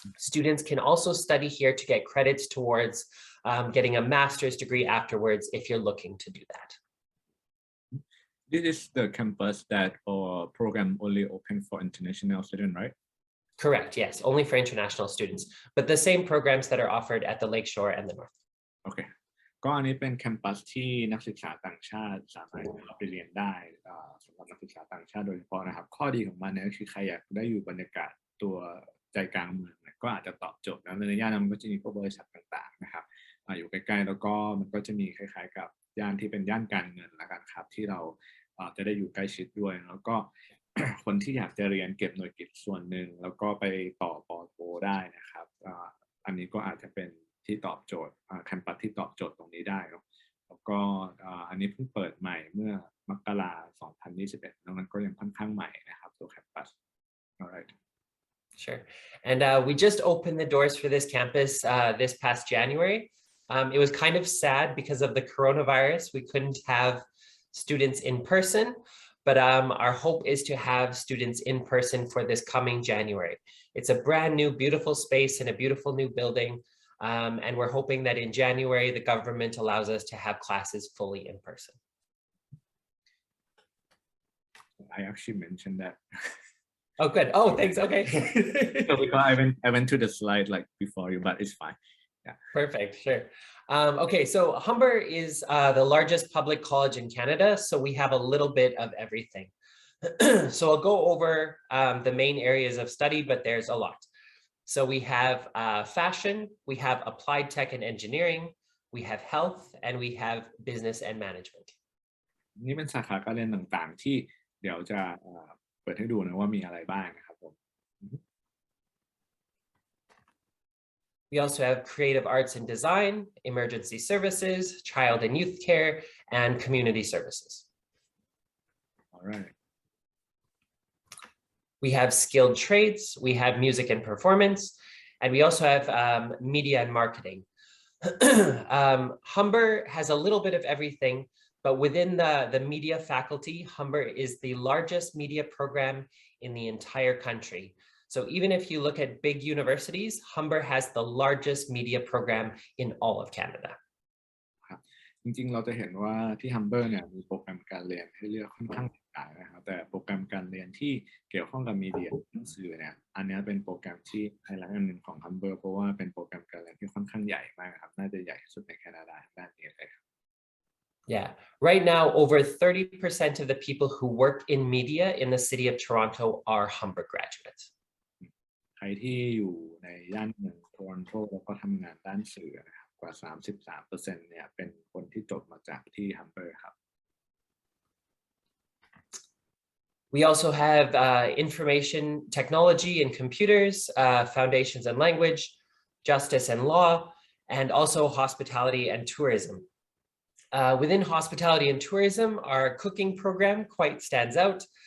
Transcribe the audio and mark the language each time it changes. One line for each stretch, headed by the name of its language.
English: Students can also study here to get credits towards getting a master's degree afterwards if you're looking to do that. This is the campus that program only open for international students, right? Correct, yes, only for international students, but the same programs that are offered at the Lakeshore and the North. Okay.
Thai: ก็อันนี้เป็นแคมปัสที่นักศึกษาต่างชาติสามารถเข้าไปเรียนได้สำหรับนักศึกษาต่างชาติโดยเฉพาะนะครับข้อดีของมันเนี่ยก็คือใครอยากได้อยู่บรรยากาศตัวใจกลางเมืองก็อาจจะตอบโจทย์แล้วในย่านนั้นมันก็จะมีพวกบริษัทต่างๆนะครับอยู่ใกล้ๆแล้วก็มันก็จะมีคล้ายๆกับย่านที่เป็นย่านการเงินละกันครับที่เราจะได้อยู่ใกล้ชิดด้วยแล้วก็ คนที่อยากจะเรียนเก็บหน่วยกิตส่วนหนึ่งแล้วก็ไปต่อปอโทได้นะครับอันนี้ก็อาจจะเป็นที่ตอบโจทย์แคมปัสที่ตอบโจทย์ตรงนี้ได้แล้วก็อันนี้เพิ่งเปิดใหม่เมื่อมกราคม 2021 แล้วมันก็ยังค่อนข้างใหม่นะครับตัวแคมปัส
English: alright Sure. And we just opened the doors for this campus this past January. It was kind of sad because of the coronavirus. We couldn't have students in person, but our hope is to have students in person for this coming January. It's a brand new, beautiful space in a beautiful new building. And we're hoping that in January, the government allows us to have classes fully in person. I actually mentioned that. Oh, good. Oh, thanks. Okay. So because I went to the slide like before you, but it's fine. Yeah. Perfect. Sure. Okay. So Humber is the largest public college in Canada. So we have a little bit of everything. So I'll go over the main areas of study, but there's a lot. So we have fashion, we have applied tech and engineering, we have health, and we have business and management.
Thai: นี่เป็นสาขาการเรียนต่างๆที่เดี๋ยวจะเปิดให้ดูนะว่ามีอะไรบ้างนะครับผม
English: We also have creative arts and design, emergency services, child and youth care, and community services. All right. We have skilled trades, we have music and performance, and we also have media and marketing. Humber has a little bit of everything, but within the media faculty, Humber is the largest media program in the entire country. So even if you look at big universities, Humber has the largest media program in all of Canada.
Thai: จริงๆเราจะเห็นว่าที่ Humber เนี่ยมีโปรแกรมการเรียนให้เลือกค่อนข้างหลากหลายนะครับแต่โปรแกรมการเรียนที่เกี่ยวข้องกับมีเดียหนังสือเนี่ยอันนี้เป็นโปรแกรมที่ไฮไลท์อันหนึ่งของ Humber เพราะว่าเป็นโปรแกรมการเรียนที่ค่อนข้างใหญ่มากครับน่าจะใหญ่ที่สุดในแคนาดาด้านนี้เลยครับ
English: Yeah, right now over 30% of the people who work in media in the city of Toronto are Humber graduates.
Thai: ใครที่อยู่ในย่านเมืองโทรอนโตแล้วก็ทำงานด้านสื่อนะครับกว่า 33% เนี่ยเป็นคนที่จบมาจากที่ Humber ครับ
English: We also have information technology and computers, foundations and language, justice and law, and also hospitality and tourism. Within hospitality and tourism, our cooking program quite stands out.